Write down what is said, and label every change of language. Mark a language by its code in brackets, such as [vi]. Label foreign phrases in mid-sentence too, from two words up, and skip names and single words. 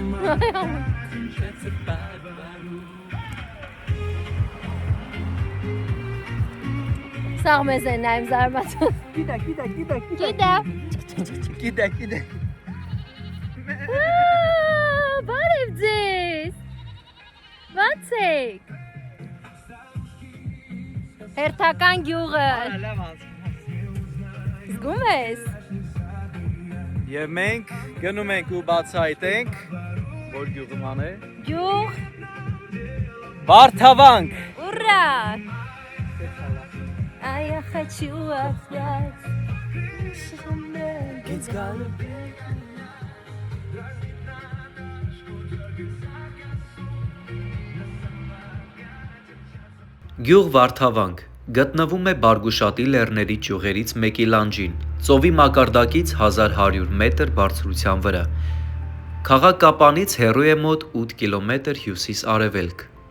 [hy] Sağ մեզ են նայում զարմացած։ Գիտա։ Բարև ձեզ։ Ո՞նց եք։ Հերթական գյուղը։ Զգում ես։ Եվ մենք գնում ենք ու բացահայտենք, որ գյուղման է։ Գյուղ։ Վարդավանք։ [ru] Ուրա։ Я хочу опять. [hy] Գյուղ Վարդավանք գտնվում է Բարգուշատի լեռների ճյուղերից մեկի լանջին, ծովի մակարդակից 1100 մետր բարձրության վրա։ Քաղաքապանից հեռու է մոտ 8 կիլոմետր հյուսիս-արևելք։